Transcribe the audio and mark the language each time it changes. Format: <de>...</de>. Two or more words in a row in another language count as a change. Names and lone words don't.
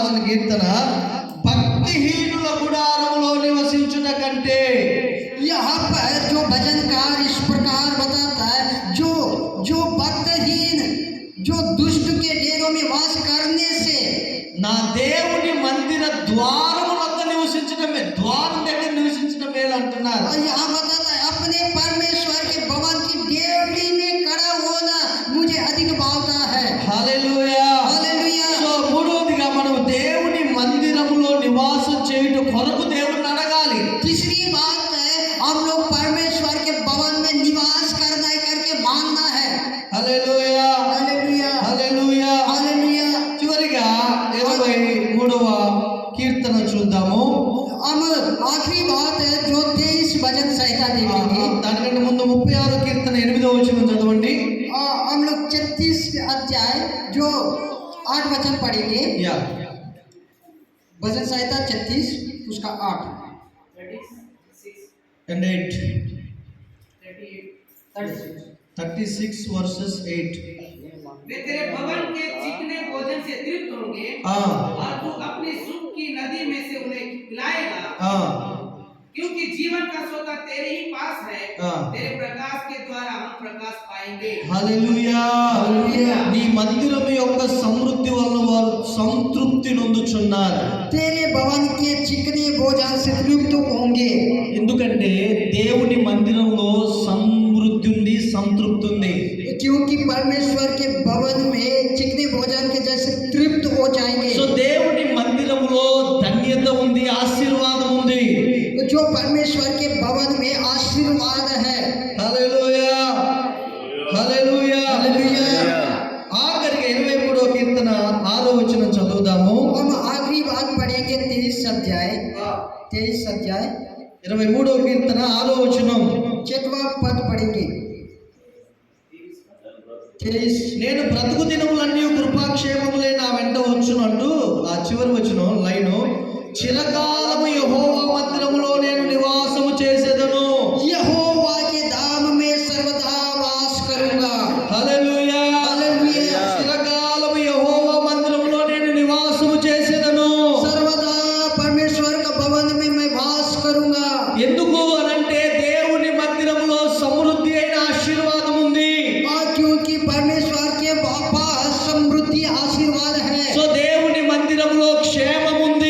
<te>కీర్తన, భక్తిహీనుల గుడారములో నివసించుట కంటే.</te> <hi>यहाँ पर जो भजनकार इस प्रकार बताता है, जो भक्तहीन, जो दुष्ट के डेरों में वास करने से</hi> <te>నా దేవుని మందిర ద్వారము వద్ద నివసించడమే, ద్వారం దగ్గర నివసించడం మేలు అంటున్నారు.</te> <hi>और यहाँ बताता है अपने परमेश्वर के भवन की डेवढ़ी में खड़ा होना मुझे अधिक भावता है।</hi> <te>హల్లెలూయా.</te> <hi>हालेलुया।</hi> <te>సో మూడవదిగా మనం దేవుని మందిరములో నివాసం చేయుట కొరకు దేవుణ్ణి అడగాలి.</te> <hi>तीसरी बात है हम लोग परमेश्वर के भवन में निवास करना है करके मानना है।</hi> <te>హల్లెలూయా.</te> <hi>हालेलुया।</hi> <te>హల్లెలూయా.</te> <hi>हालेलुया।</hi> <te>చివరిగా 23వ కీర్తన చూద్దాము.</te> <hi>हम आखिरी बात है जो 23 भजन संहिता देखेंगे।</hi> <te>దానికంటే ముందు 36 కీర్తన 8వ వచనం చదవండి.</te> <hi>हम लोग 36 अध्याय जो 8 वचन पढ़ेंगे। యా. भजन संहिता 36 उसका 8</hi> <en>36, and 8. 38, 36 verses 8.</en> <hi>वे तेरे भवन के चिकने भोजन से तृप्त होंगे और तू अपनी सुख की नदी में से उन्हें पिलाएगा, क्योंकि जीवन का सोता तेरे ही पास है। तेरे प्रकाश के द्वारा हम प्रकाश पाएंगे।</hi> <te>హల్లెలూయా. నీ మందిరం యొక్క సమృద్ధి వల్ల వారు సంతృప్తి నొందుచున్నారు.</te> <hi>तेरे भवन के चिकने भोजन से तृप्त होंगे।</hi> <te>ఎందుకంటే దేవుని మందిరంలో సమృద్ధి ఉంది, సంతృప్తి ఉంది.</te> <hi>क्योंकि परमेश्वर के भवन में चिकने भोजन के जैसे तृप्त हो जाएंगे।</hi> <te>సో దేవుని మందిరంలో ధన్యత ఉంది, ఆశీర్వాదం ఉంది.</te> <hi>जो परमेश्वर के भवन में आशीर्वाद है।</hi> <te>హల్లెలూయా. హల్లెలూయా.</te> <hi>हालेलुया।</hi> <te>ఆఖరిగా 23వ కీర్తన 6వ వచనం చదువుదాము.</te> <hi>हम आखिरी बात पढ़ेंगे 23 अध्याय</hi> <te>23వ కీర్తన 6వ వచనం.</te> <hi>6वां पद पढ़ेंगे। 23</hi> <te>నేను బ్రతుకు దినములన్నీ కృపాక్షేమములే నా వెంట వచ్చునంటూ ఆ చివరి వచనం లైను, చిరకాలము యెహోవా మందిరములో నేను నివాసము చేసేదను.</te> <hi>यहोवा के धाम में सर्वदा वास करूंगा।</hi> <te>హల్లెలూయా.</te> <hi>हालेलुया।</hi> <te>చిరకాలము యెహోవా మందిరములో నేను నివాసము చేసేదను.</te> <hi>सर्वदा परमेश्वर का भवन में मैं वास करूंगा।</hi> <te>ఎందుకు అనంటే దేవుని మందిరములో సమృద్ధి అయిన ఆశీర్వాదం ఉంది.</te> <hi>और क्योंकि परमेश्वर के पास समृद्धि आशीर्वाद है।</hi> <te>సో దేవుని మందిరములో క్షేమం ఉంది.</te>